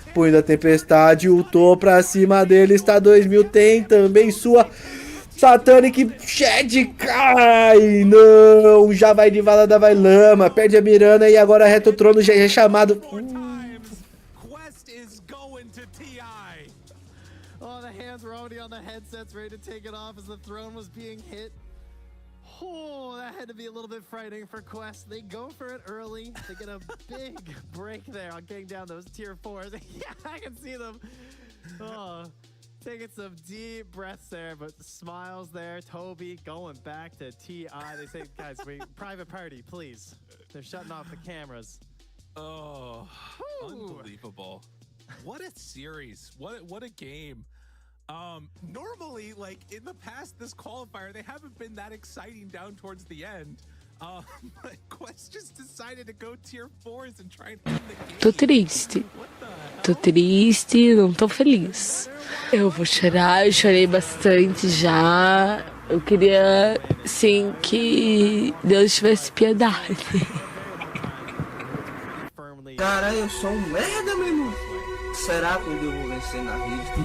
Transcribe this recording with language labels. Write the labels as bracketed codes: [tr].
[pt] Punho da tempestade. Ultou pra cima deles. Tá 2000. Tem também sua... Satanic Shed cai, não, já vai de vala da vai lama, perde a Mirana e agora reta o trono, já é chamado. [en] Oh, the hands were already on the headsets, ready to take it off as the throne was being hit. Oh, that had to be a little bit frightening for Quest. They go for it early. They get a big break there on getting down those tier 4s. Yeah, I can see them. Oh. Taking some deep breaths there, but smiles there. Toby going back to TI. They say, guys, private party, please. They're shutting off the cameras. Oh, unbelievable. What a series. What a game. Normally, like in the past, this qualifier, they haven't been that exciting down towards the end. But Quest just decided to go tier 4s and try and win the game. [pt] Tô triste. Tô triste, não tô feliz. Eu vou chorar, eu chorei bastante já. Eu queria, sim, que Deus tivesse piedade. Cara, eu sou um merda, meu irmão. Será que eu vou vencer na vida?